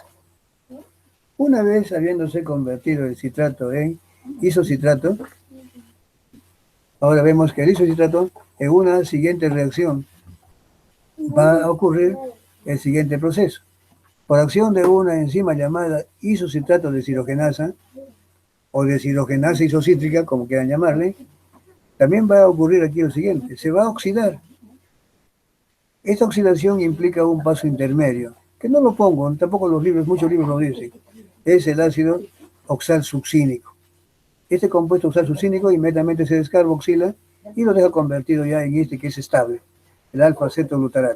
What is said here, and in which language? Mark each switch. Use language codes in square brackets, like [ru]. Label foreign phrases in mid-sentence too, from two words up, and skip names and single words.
[es] Una vez habiéndose convertido el citrato en isocitrato, ahora vemos que el isocitrato en una siguiente reacción va a ocurrir el siguiente proceso. Por acción de una enzima llamada isocitrato deshidrogenasa o deshidrogenasa isocítrica, como quieran llamarle, también va a ocurrir aquí lo siguiente, se va a oxidar. Esta oxidación implica un paso intermedio, que no lo pongo, tampoco los libros, muchos libros lo dicen, es el ácido oxalsuccínico. Este compuesto oxalsuccínico inmediatamente se descarboxila y lo deja convertido ya en este que es estable, el alfa-acetoglutarato.